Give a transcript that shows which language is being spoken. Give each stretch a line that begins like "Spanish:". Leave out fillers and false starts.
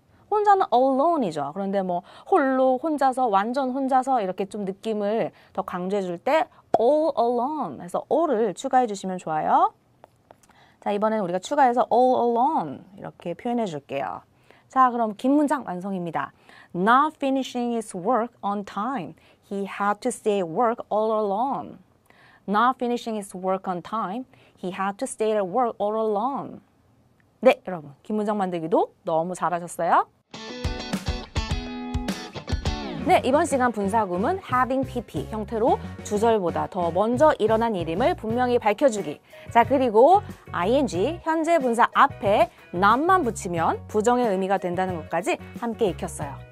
Korean: 혼자는 alone이죠. 그런데 뭐 홀로, 혼자서, 완전 혼자서 이렇게 좀 느낌을 더 강조해 줄 때 all alone 해서 all을 추가해 주시면 좋아요. 자, 이번에는 우리가 추가해서 all alone 이렇게 표현해 줄게요. 자, 그럼 긴 문장 완성입니다.
English: Not finishing his work on time. He had to stay at work all alone. Not finishing his work on time. He had to stay at work all alone.
Korean: 네, 여러분. 긴 문장 만들기도 너무 잘하셨어요. 네, 이번 시간 분사구문 having pp 형태로 주절보다 더 먼저 일어난 일임을 분명히 밝혀주기. 자, 그리고 ing 현재 분사 앞에 not만 붙이면 부정의 의미가 된다는 것까지 함께 익혔어요.